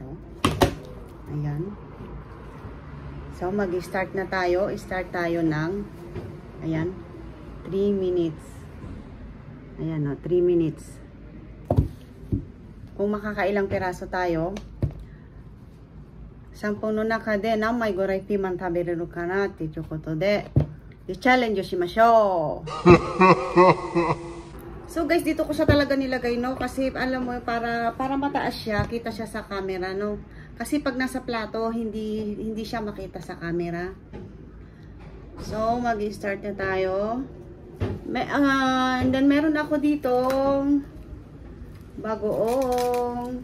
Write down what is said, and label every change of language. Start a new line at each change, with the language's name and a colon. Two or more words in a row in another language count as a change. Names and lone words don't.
Filipino: Ayan. So, mag-start na tayo. Start tayo ng, ayan, 3 minutes. Ayan o, 3 minutes. Kung makakailang piraso tayo,
Japanese: 3 分の中で何枚ぐらいピーマン食べれるかなっていうことで、チャレンジしましょう。
Filipino: So guys, dito ko siya talaga nilagay, no? Kasi alam mo, para mataas siya, kita siya sa camera, no? Kasi pag nasa plato, hindi siya makita sa camera. So, mag-start na tayo. And then meron ako dito bagoong.